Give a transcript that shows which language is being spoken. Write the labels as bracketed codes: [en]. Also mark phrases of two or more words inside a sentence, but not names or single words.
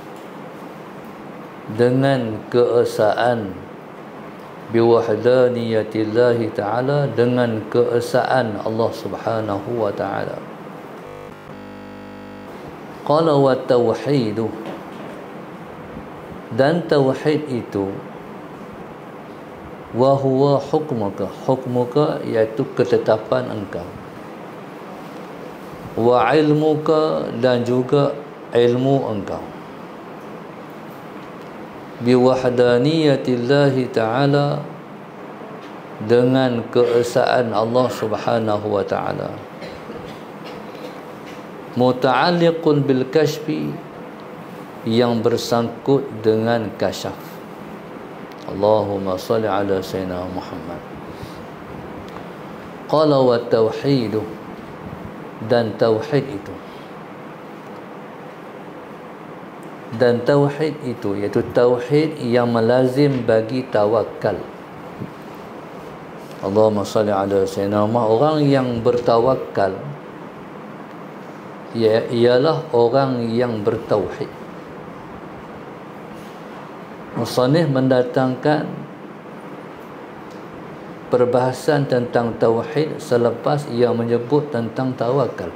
[ms] dengan keesaan, [ar] بوحدانية الله تعالى, [ms] dengan keesaan Allah [ar] سبحانه وتعالى. قال والتوحيد, [ms] dan tauhid itu, [ar] وهو حكمك، حكمك [ms] iaitu ketetapan engkau, [ar] وعلمك, [ms] dan juga ilmu engkau, [ar] بوحدانية الله تعالى, [ms] dengan keesaan Allah [ar] سبحانه وتعالى, متعلق بالكشف, [ms] yang bersangkut dengan kasyaf. [ar] اللهم صل على سيدنا محمد. قال والتوحيد, [ms] dan tauhid itu, dan tauhid itu iaitu tauhid yang melazim bagi tawakal. [ar] اللهم صل على سيدنا محمد. [ms] Orang yang bertawakal ialah orang yang bertauhid. Musannif mendatangkan perbahasan tentang tauhid selepas ia menyebut tentang tawakal.